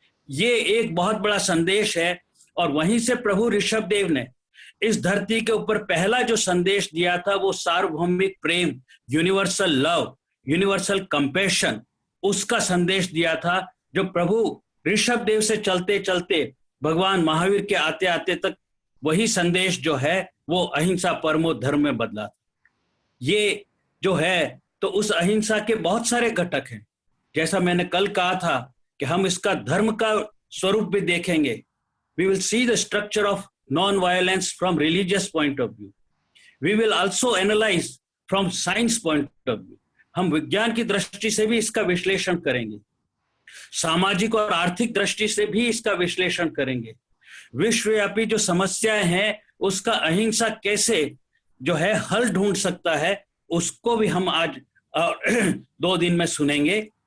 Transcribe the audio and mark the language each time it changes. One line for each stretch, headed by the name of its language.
Hindi: ये एक बहुत बड़ा संदेश है। और वहीं से प्रभु ऋषभदेव ने इस धरती के ऊपर पहला जो संदेश दिया था, वो सार्वभौमिक प्रेम,
English: universal love, universal compassion,
Hindi: उसका संदेश दिया था, जो प्रभु ऋषभदेव से चलते चलते भगवान महावीर के आते आते तक वही संदेश जो है वो अहिंसा परमो धर्म में बदला। ये जो है, तो उस अहिंसा के बहुत सारे घटक हैं। जैसा मैंने कल कहा था कि हम इसका धर्म का स्वरूप भी देखेंगे।
English: We will see the structure of non-violence from religious point of view. We will also analyze from science point of view.
Hindi: हम विज्ञान की दृष्टि से भी इसका विश्लेषण करेंगे, सामाजिक और आर्थिक दृष्टि से भी इसका विश्लेषण करेंगे। विश्वव्यापी जो समस्याएं हैं, उसका अहिंसा कैसे जो है हल ढूंढ सकता है, उसको भी हम आज 2 दिन में सुनेंगे।